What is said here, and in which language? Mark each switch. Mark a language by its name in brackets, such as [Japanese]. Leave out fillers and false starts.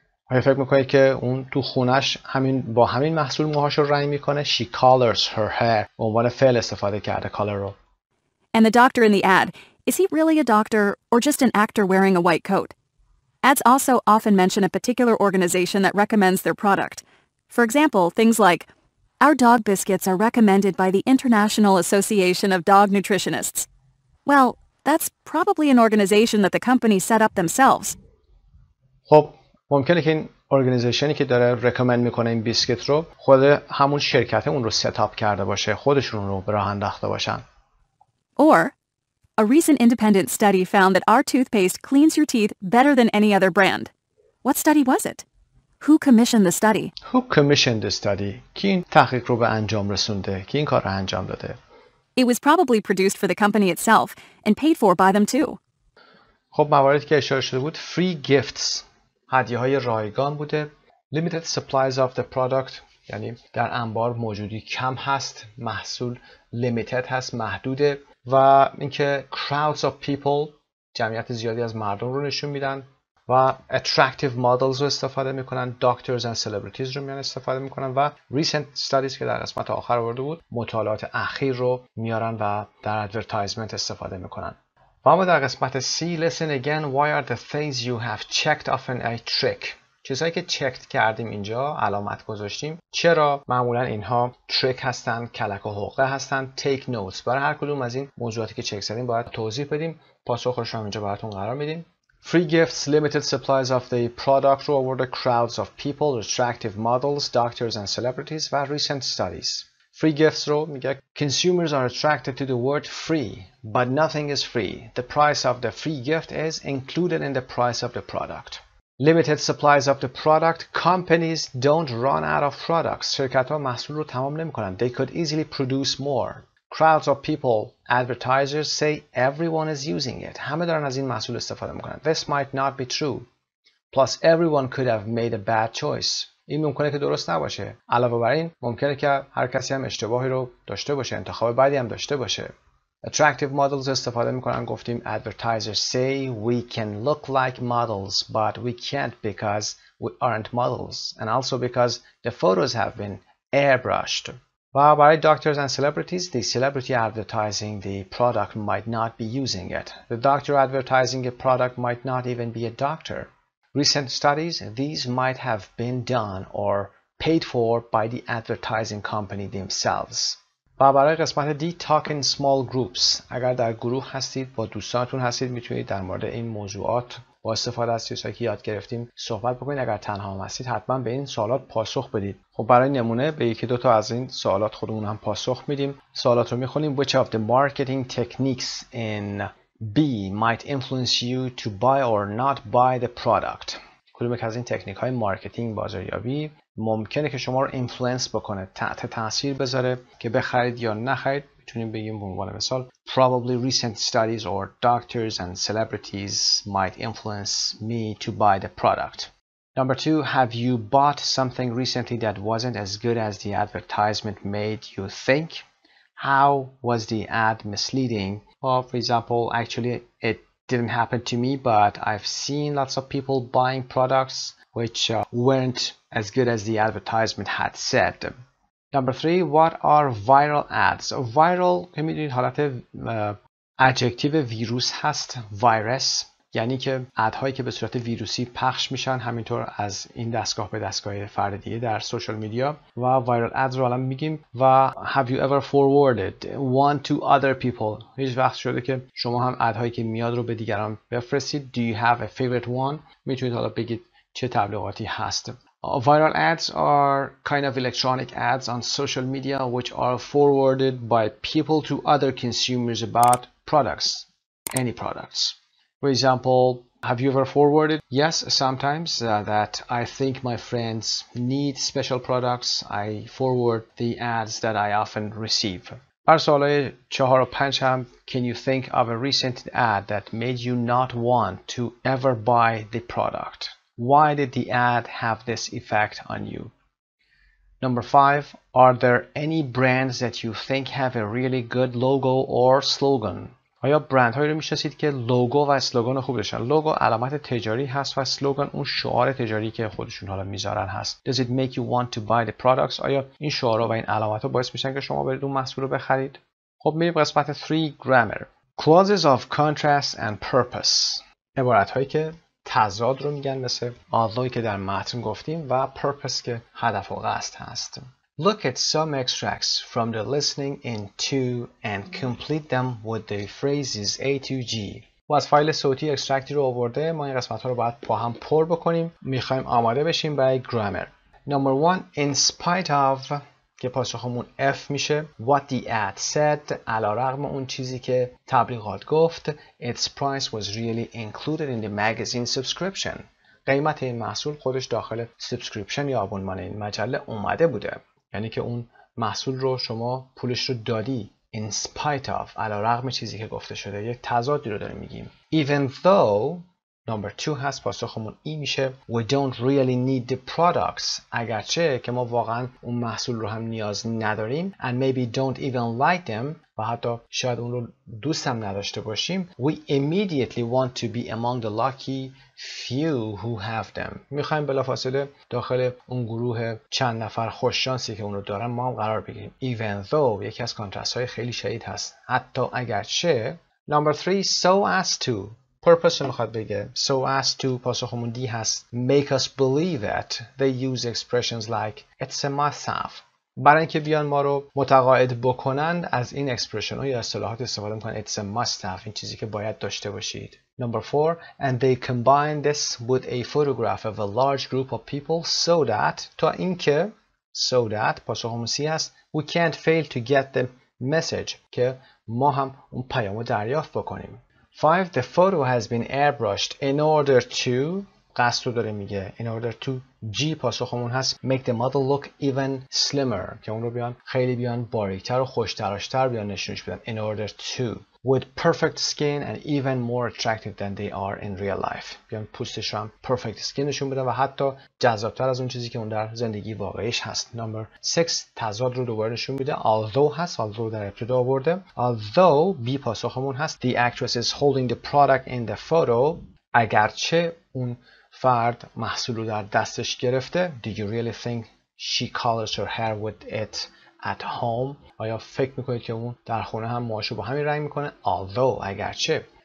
[Persian] آیا فکر میکنید که اون تو خونش با همین محصول موهاش رو رنگ میکنه؟ [English] She colors her hair. [Persian] به عنوان فعل استفاده کرده color رو. [English] And the doctor in the ad, is he really a doctor or just an actor wearing a white coat? Ads also often mention a particular organization that recommends their product. For example, things like, our dog biscuits are recommended by the International Association of Dog Nutritionists. Well, that's probably an organization that the company set up themselves. [Persian] خب ممکنه که این ارگانیزیشنی که داره رکامند میکنه این بیسکیت رو خود همون شرکت اون رو ستاپ کرده باشه، خودشون رو به راه انداخته باشن. [English] Or, a recent independent study found that our toothpaste cleans your teeth better than any other brand. What study was it? Who commissioned the study? Who commissioned the study? [Persian] کی این تحقیق رو به انجام رسونده؟ کی این کار رو انجام داده؟ [English] It was probably produced for the company itself and paid for by them too. [Persian] خب مواردی که اشاره شده بود [English] free gifts، [Persian] هدیه‌های رایگان بوده. [English] limited supplies of the product [Persian] یعنی در انبار موجودی کم هست، محصول limited هست، محدوده. و اینکه [English] crowds of people [Persian] جمعیت زیادی از مردم رو نشون میدن و [English] attractive models [Persian] رو استفاده میکنن، [English] doctors and celebrities [Persian] رو میان استفاده میکنن و [English] recent studies [Persian] که در قسمت آخر آورده بود مطالعات اخیر رو میارن و در advertisement استفاده میکنن. و اما در قسمت [English] C listen again why are the things you have checked often a trick. [Persian] چیزهایی که چکت کردیم اینجا علامت گذاشتیم چرا معمولا اینها تریک هستن، کلک و حقه هستن. [English] take notes. [Persian] برای هر کدوم از این موضوعاتی که چک زدیم باید توضیح بدیم. پاسخش رو اینجا براتون قرار میدیم. [English] free gifts, limited supplies of the product [Persian] رو آورده، [English] crowds of people, attractive models, doctors and celebrities و recent studies. free gifts [Persian] رو میگه [English] consumers are attracted to the word free but nothing is free. The price of the free gift is included in the price of the product. limited supplies of the product. Companies don't run out of products. [Persian] شرکت ها محصول رو تمام نمی کنن. [English] They could easily produce more. Crowds of people. Advertisers say everyone is using it. [Persian] همه دارن از این محصول استفاده میکنن. [English] This might not be true. Plus everyone could have made a bad choice. [Persian] این ممکنه که درست نباشه. علاوه بر این ممکنه که هر کسی هم اشتباهی رو داشته باشه، انتخاب بعدی هم داشته باشه. [English] Attractive models [Persian] استفاده میکنن. گفتیم [English] advertisers say we can look like models but we can't because we aren't models and also because the photos have been airbrushed. [Persian] و برای [English] doctors and celebrities, the celebrity advertising the product might not be using it. The doctor advertising a product might not even be a doctor. Recent studies, these might have been done or paid for by the advertising company themselves. و برای قسمت D talk in small groups. [Persian] اگر در گروه هستید با دوستانتون هستید میتونید در مورد این موضوعات با استفاده از چیزهایی که یاد گرفتیم صحبت بکنید. اگر تنها هم هستید حتما به این سوالات پاسخ بدید. خب برای نمونه به یکی دو تا از این سوالات خودمون هم پاسخ میدیم. سوالات رو میخونیم. [English] Which of the marketing techniques in B might influence you to buy or not buy the product. [Persian] کدوم یک از این تکنیک های مارکتینگ بازاریابی ممکنه که شما رو اینفلوئنس بکنه، تحت تاثیر بذاره که بخرید یا نخرید. میتونیم بگیم به عنوان مثال [English] probably recent studies or doctors and celebrities might influence me to buy the product. Number 2, have you bought something recently that wasn't as good as the advertisement made you think? How was the ad misleading? Well, for example, actually it didn't happen to me, but I've seen lots of people buying products which weren't as good as the advertisement had said. Number 3. What are viral ads? [Persian] Viral که میدونید حالت ادجکتیو ویروس هست. ویروس یعنی که ادهایی که به صورت ویروسی پخش میشن، همینطور از این دستگاه به دستگاه فرد دیگه در سوشال میدیا. و وایرال ادز رو الان میگیم. و [English] have you ever forwarded one to other people؟ [Persian] هیچ وقت شده که شما هم ادهایی که میاد رو به دیگران بفرستید. Do you have a favorite one؟ میتونید حالا بگید چه تبلیغاتی هست. [English] Viral ads are kind of electronic ads on social media which are forwarded by people to other consumers about products, any products. For example, have you ever forwarded? Yes, sometimes that I think my friends need special products. I forward the ads that I often receive. [Persian] بر سوالای 4 و 5 هم [English] can you think of a recent ad that made you not want to ever buy the product? Why did the ad have this effect on you? Number 5, are there any brands that you think have a really good logo or slogan? [Persian] آیا برندهایی رو میشناسید که لوگو و اسلوگان خوب داشتن؟ لوگو علامت تجاری هست و اسلوگان اون شعار تجاری که خودشون حالا میذارن هست. [English] Does it make you want to buy the products؟ [Persian] آیا این شعارها و این علامت‌ها باعث میشن که شما برید اون محصول رو بخرید؟ خب میریم قسمت 3 grammar. [English] Clauses of contrast and purpose. [Persian] عبارت‌هایی که تضاد رو میگن، مثل although که در متن گفتیم و purpose که هدف و قصد هست. [English] Look at some extracts from the listening in 2 and complete them with the phrases A to G. [Persian] و از فایل صوتی اکسترکتی رو آورده. ما این قسمت ها رو باید با هم پر بکنیم. میخوایم آماده بشیم برای grammar. [English] Number 1, in spite of [Persian] که پاسخمون F میشه. [English] What the ad said، [Persian] علیرغم اون چیزی که تبلیغات گفت. [English] Its price was really included in the magazine subscription. [Persian] قیمت این محصول خودش داخل سابسکریپشن یا آبونمان این مجله اومده بوده. یعنی که اون محصول رو شما پولش رو دادی. [English] In spite of، [Persian] علیرغم چیزی که گفته شده. یک تضادی رو داریم میگیم. [English] Even though number 2 [Persian] هست، پاسخمون ای میشه. [English] We don't really need the products. [Persian] اگرچه که ما واقعا اون محصول رو هم نیاز نداریم. [English] And maybe don't even like them. [Persian] و حتی شاید اون رو دوست هم نداشته باشیم. [English] We immediately want to be among the lucky few who have them. [Persian] میخوایم بلافاصله داخل اون گروه چند نفر خوششانسی که اون رو دارن ما هم قرار بگیریم. Even though یکی از کانترست های خیلی شدید هست. حتی اگرچه. [English] Number 3, so as to. [Persian] purpose رو میخواد بگه. [English] So as to [Persian] پاسخمون دی هست. [English] Make us believe that. They use expressions like it's a must have. [Persian] برای اینکه بیان ما رو متقاعد بکنند از این اکسپرشن ها یا اصطلاحات استفاده میکنن. [English] It's a must have، [Persian] این چیزی که باید داشته باشید. [English] Number 4, and they combine this with a photograph of a large group of people so that [Persian] تا اینکه [English] so that پاسخمون C هست. We can't fail to get the message [Persian] که ما هم اون پیامو دریافت بکنیم. [English] 5, the photo has been airbrushed in order to [Persian] قصد رو داره میگه. [English] In order to G [Persian] پاسخمون هست. [English] Make the model look even slimmer [Persian] که اون رو بیان خیلی بیان باریکتر و خوشتراشتر بیان نشونش بدن. [English] In order to with perfect skin and even more attractive than they are in real life. [Persian] بیان پوستش هم perfect skin نشون بدن و حتی جذابتر از اون چیزی که اون در زندگی واقعیش هست. Number 6 تضاد رو دوباره نشون میده. Although هست. although در ابتدا آورده. [English] Although B [Persian] پاسخمون هست. [English] The actress is holding the product in the photo. [Persian] اگرچه اون فرد محصول رو در دستش گرفته. [English] Did you really think she colors her hair with it at home؟ [Persian] آیا فکر میکنید که اون در خونه هم موهاشو با همین رنگ میکنه؟ [English] Although [Persian] اگرچه.